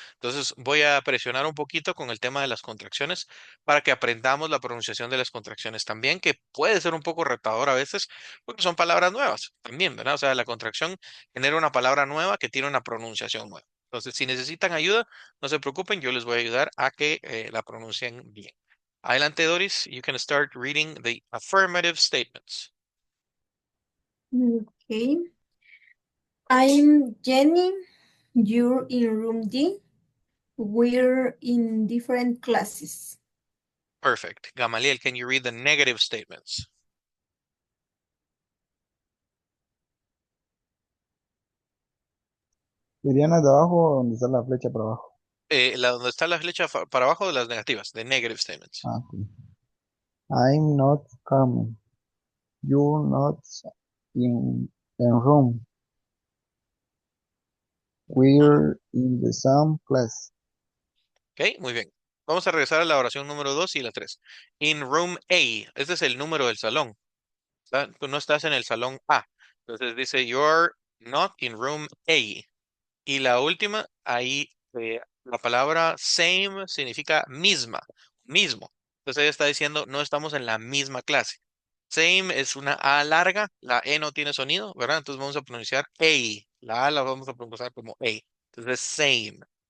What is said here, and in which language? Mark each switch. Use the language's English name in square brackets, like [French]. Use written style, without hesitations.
[Spanish] Entonces voy a presionar un poquito con el tema de las contracciones para que aprendamos la pronunciación de las contracciones también, que puede ser un poco retador a veces, porque son palabras nuevas también, ¿verdad? O sea, la contracción genera una palabra nueva que tiene una pronunciación nueva. Entonces, si necesitan ayuda, no se preocupen, yo les voy a ayudar a que la pronuncien bien. Adelante, Doris. [English] You can start reading the affirmative statements. Okay. I'm Jenny. You're in room D. We're in different classes. Perfect. Gamaliel, can you read the negative statements? [Spanish] ¿Irían las de abajo o donde está la flecha para abajo? Donde está la flecha para abajo de las negativas, [English] the negative statements. Ah, ok. I'm not Carmen. You're not in room. We're in the same class. [Spanish] Ok, muy bien. Vamos a regresar a la oración número 2 y la 3. [English] In room A, [Spanish] este es el número del salón. Tú no estás en el salón A. Entonces dice, [English] you're not in room A. [Spanish] Y la última, ahí la palabra same significa misma, mismo. Entonces ella está diciendo, no estamos en la misma clase. Same es una A larga, la E no tiene sonido, ¿verdad? Entonces vamos a pronunciar A. La A la vamos a pronunciar como A. Entonces, same.